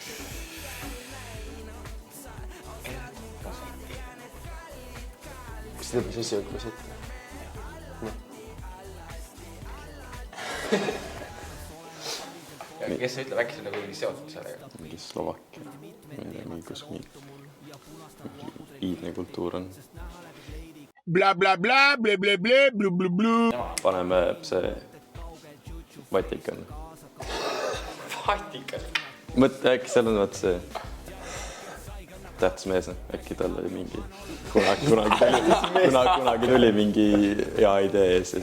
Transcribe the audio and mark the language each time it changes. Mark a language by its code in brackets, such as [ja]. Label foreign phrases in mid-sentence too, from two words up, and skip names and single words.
[et] Kas seda mis asi on klosett? Kes ütleb, äkki see on nagu mingi seotud sellega? Mingi Slovakkia. Mingi kus iidne kultuur on. Bla, bla, bla, ble, ble, ble, blu, blu, blu. Paneme see Vatikan. Vatikan? Äkki seal on vaat see tähtis mees, äkki tal oli mingi kunagi tuli mingi hea idee ja siis